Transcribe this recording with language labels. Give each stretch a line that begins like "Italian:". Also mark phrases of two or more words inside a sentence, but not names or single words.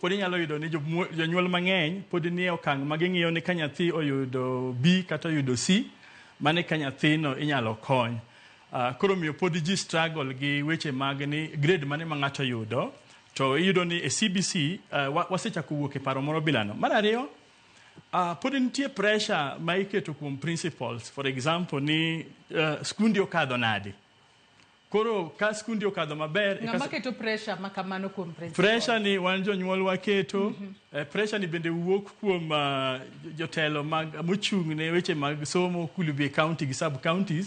Luo (Kenya and Tanzania): Pod inyalo yudo ni jonyuol mang'eny pod nie okang' ma ging'iyo ni ka nyathi oyudo B kata oyudo C mane ka nyathino inyalo kony. Koro miyo pod ji struggle gi weche mag ni grade mane ma ng'ato yudo. To iyudo ni e CBC wasechako wuok e paro moro bilano. Mar ariyo, pod nitie pressure ma iketo kuom principles.
English: For example
Luo (Kenya and Tanzania): ni skundi okadho nadi. Koro ka skundi okadho maber. Ng'ama keto pressure makamano kuom principles? Pressure ni wan jonyuol waketo. Pressure ni bende wuok kuom jotelo mochung' ne weche mag somo kulubie county gi
English: sub counties.